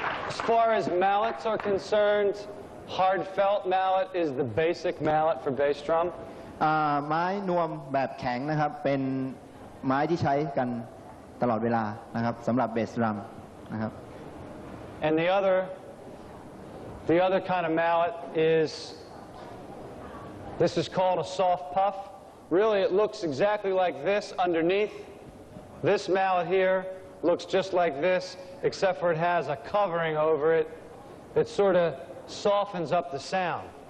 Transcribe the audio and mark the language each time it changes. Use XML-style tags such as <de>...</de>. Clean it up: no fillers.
<en>As far as mallets are concerned, hard felt mallet is the basic mallet for bass drum.</en> <th>ไม้นวมแบบแข็งนะครับเป็นไม้ที่ใช้กันตลอดเวลานะครับสำหรับเบสดรัมนะครับ</th> <en>And the other kind of mallet is, this is called a soft puff. Really, it looks exactly like this underneath. This mallet here looks just like this, except for it has a covering over it that sort of softens up the sound.</en>